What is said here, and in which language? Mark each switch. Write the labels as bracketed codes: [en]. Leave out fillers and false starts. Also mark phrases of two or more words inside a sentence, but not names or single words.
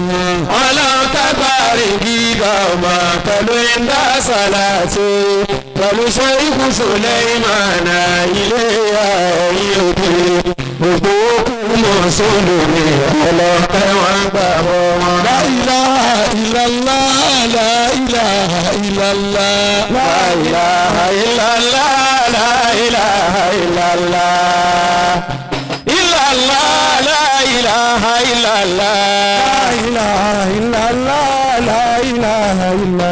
[yo] Ọlọ́run kágbárí gíga ọmọ pẹ̀lú ìdá sàlàtì pẹ̀lú Sohibul ìmọ̀nà ilé ẹ̀yìn òdì. Gbogbo òkú mùsùlùmí Ọlọ́run kẹ́ wọn gbàgbọ́ wọn. [ar] لا إله إلا الله، لا إله إلا الله. لا إله إلا الله، لا إله إلا الله. إلا الله، لا إله إلا الله. لا إله إلا الله، لا إله إلا الله.